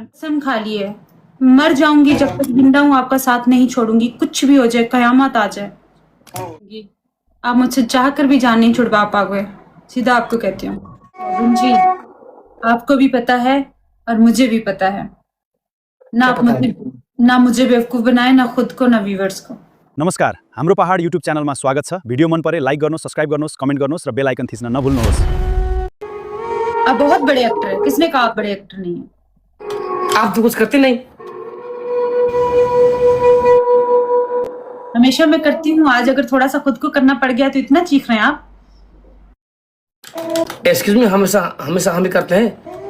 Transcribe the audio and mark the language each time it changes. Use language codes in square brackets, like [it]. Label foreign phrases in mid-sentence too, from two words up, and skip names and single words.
[hi] कसम खा ली है, मर जाऊंगी जब तक जिंदा हूँ आपका साथ नहीं छोड़ूंगी, कुछ भी हो जाए, कयामत आ जाए। आप मुझसे चाह कर भी जान नहीं छुड़वा पाओगे, सीधा आपको कहती हूँ। अर्जुन जी, आपको भी पता है और मुझे भी पता है ना, क्या आप पता है? ना मुझे बेवकूफ बनाए, ना खुद को, ना व्यूवर्स को। [ne] नमस्कार, हाम्रो पहाड युट्युब च्यानलमा स्वागत छ। भिडियो मन परे लाइक गर्नुहोस्, सब्स्क्राइब गर्नुहोस्, कमेन्ट गर्नुहोस् र [en] bell icon [ne] थिच्न नभुल्नुहोस्। [hi] आप बहुत बड़े एक्टर है, किसने कहा आप बड़े एक्टर नहीं है? आप तो कुछ करते नहीं। हमेशा मैं करती हूँ, आज अगर थोड़ा सा खुद को करना पड़ गया तो इतना चीख रहे हैं आप। [en] excuse me, [hi] हमेशा हमेशा हम ही करते हैं।